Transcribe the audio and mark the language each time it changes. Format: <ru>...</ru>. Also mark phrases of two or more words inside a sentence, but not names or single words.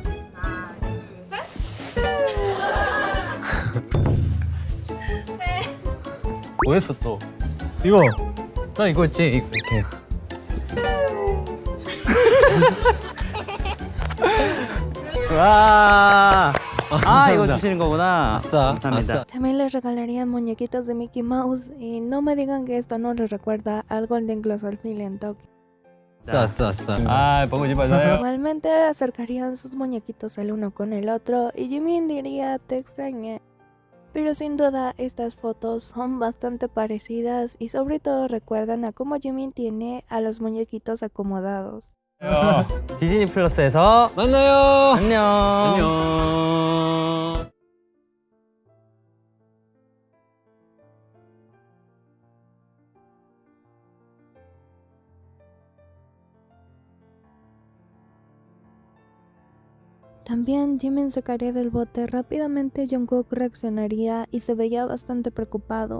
<ko>뭐 했어 또? 이거. 나 이거 했지 이렇게. 와. 아, 이거 주시는 거구나. 아싸, 감사합니다. 아싸.</ko> <es>También les regalaría muñequitos de Mickey Mouse y no me digan que esto no les recuerda al Golden Glossolfil en Tokio.</es> <ko>아싸, 아싸. 아, 보고 싶어서요.</ko> <es>Igualmente acercarían sus muñequitos el uno con el otro y Jimin diría te extrañé. Pero sin duda estas fotos son bastante parecidas y sobre todo recuerdan a cómo Jimin tiene a los muñequitos acomodados.</es> <ko>디즈니 플러스에서 만나요. 안녕. 안녕.</ko> <es>También Jimin sacaría del bote, rápidamente Jungkook reaccionaría y se veía bastante preocupado.</es>